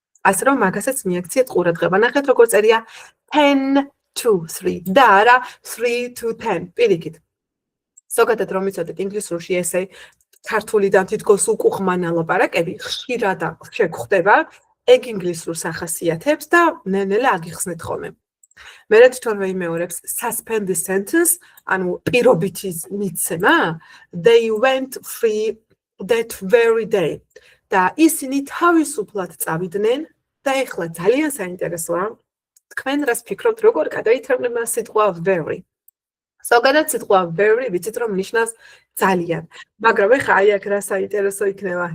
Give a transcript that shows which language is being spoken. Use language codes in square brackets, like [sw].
[ka] ასე რომ მაგასაც მიაქციეთ ყურადღება. ნახეთ როგორ წერია 10 to 3 და არა 3 to 10 პირიქით. ზოგადად რომ ვიცოდეთ ინგლისურში ესე ქართულიდან თითქოს უკუღმანა ლაპარაკები ხშირად შეგხვდება, ეგ ინგლისურს ახასიათებს და ნელ-ნელა აგიხსნით ხოლმე. მერე თვითონ ვიმეორებს [en] suspend the sentence, [ka] ანუ პირობითი მიცემა, [en] they went free that very day. [ka] და ისინი თავისუფლად წავიდნენ და ეხლა ძალიან საინტერესოა თქვენ რას ფიქრობთ, როგორ გადაითარგმნება სიტყვა very? ზოგადად სიტყვა very ვიცით რომ ნიშნავს ძალიან, მაგრამ ეხლა აი აქ რა საინტერესო იქნება.